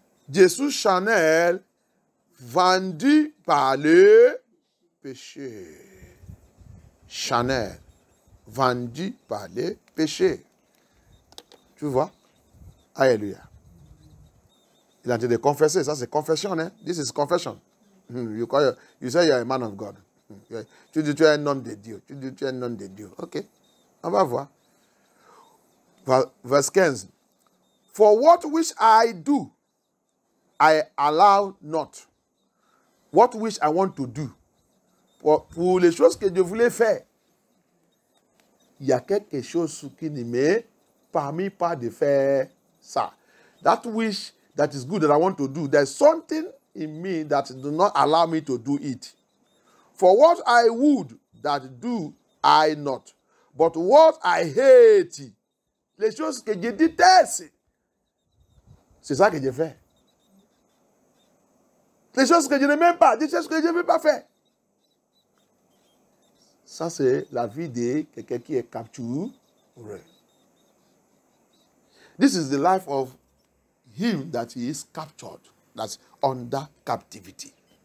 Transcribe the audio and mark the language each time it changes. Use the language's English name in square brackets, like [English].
[French] Je suis charnel, vendu par le péché. charnel, vendu par les péchés. Tu vois? Alléluia. Il a en train de confesser. Ça, c'est confession. Hein? [English] This is confession. You say you're a man of God. [French] Tu dis tu es un homme de Dieu. Tu dis tu es un homme de Dieu. OK. On va voir. Verse 15. [English] For what which I do, I allow not. What which I want to do. [French] Pour les choses que je voulais faire, il y a quelque chose qui ne me permet pas de faire ça. [English] That which that is good that I want to do, there's something in me that does not allow me to do it. For what I would that do I not, but what I hate, [French] les choses que je déteste, c'est ça que je fais. Les choses que je n'aime pas, des choses que je ne veux pas faire. Ça, c'est la vie de quelqu'un qui est capturé. [English] This is the life of him that he is captured, that's under captivity.